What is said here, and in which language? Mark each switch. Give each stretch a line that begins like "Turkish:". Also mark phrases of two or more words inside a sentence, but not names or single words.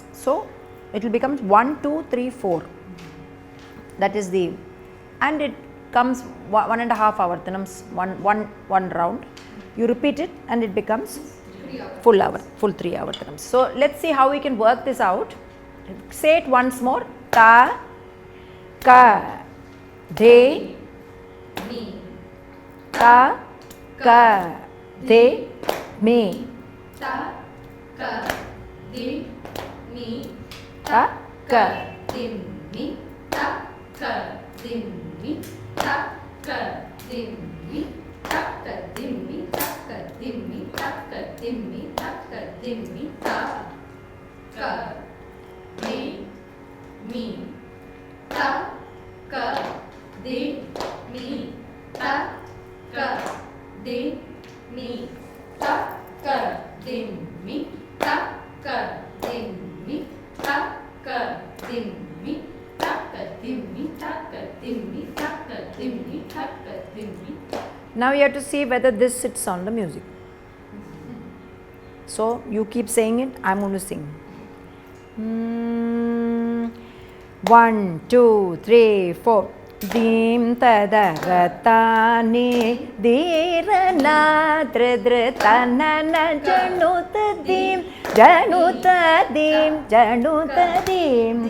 English: So it will become 1, 2, 3, 4. That is the, and it comes 1.5 avartanams, one round. You repeat it and it becomes full 3 avartanams. So let's see how we can work this out. Say it once more. Ta ka de me, ta ka de me, ta ka de me, ta ka dim me, ta ka dim me, ta ka dim me, ta ka dim me, ta ka dim me, ta ka dim me, ta ka dim me, ta ka de me, ta ka de me, ta ka de me, ta ka dim me, ta ka dim me, ta ka dim me, ta ka dim me, ta ka dim me, ta ka dim me, ta ka dim me. Now you have to see whether this sits on the music. So you keep saying it, I am going to sing. 1, 2, 3, 4. Dim tadaratani dheerana dridritanana janutadim janutadim janutadim